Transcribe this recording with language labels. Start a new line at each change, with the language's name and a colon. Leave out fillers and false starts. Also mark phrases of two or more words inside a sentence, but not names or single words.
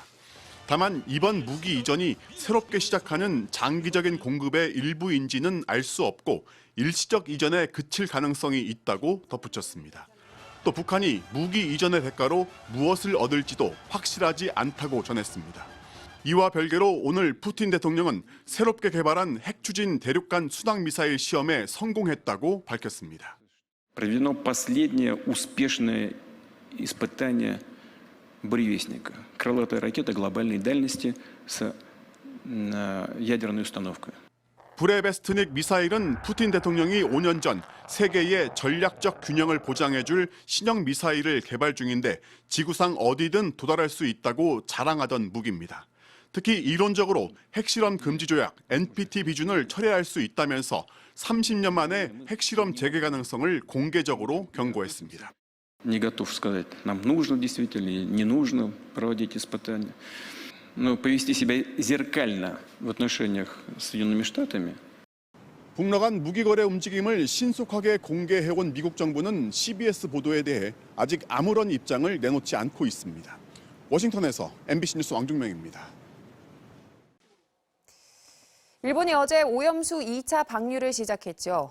Korean: 다만 이번 무기 이전이 새롭게 시작하는 장기적인 공급의 일부인지는 알 수 없고 일시적 이전에 그칠 가능성이 있다고 덧붙였습니다. 또 북한이 무기 이전의 대가로 무엇을 얻을지도 확실하지 않다고 전했습니다. 이와 별개로 오늘 푸틴 대통령은 새롭게 개발한 핵추진 대륙간 순항미사일 시험에 성공했다고 밝혔습니다.
Russian: Проведено последнее успешное испытание буревестника, крылатой ракеты глобальной дальности с ядерной установкой.
Korean: 브레베스트닉 미사일은 푸틴 대통령이 5년 전 세계의 전략적 균형을 보장해줄 신형 미사일을 개발 중인데 지구상 어디든 도달할 수 있다고 자랑하던 무기입니다. 특히 이론적으로 핵실험 금지 조약 NPT 비준을 철회할 수 있다면서 30년 만에 핵실험 재개 가능성을 공개적으로 경고했습니다.
Russian: Не готов сказать, нам нужно действительно или не нужно проводить испытания. Но повести себя зеркально в отношениях с Соединенными Штатами.
Korean: 북러 간 무기 거래 움직임을 신속하게 공개해온 미국 정부는 CBS 보도에 대해 아직 아무런 입장을 내놓지 않고 있습니다. 워싱턴에서 MBC 뉴스 왕중명입니다. 일본이 어제 오염수 2차 방류를 시작했죠.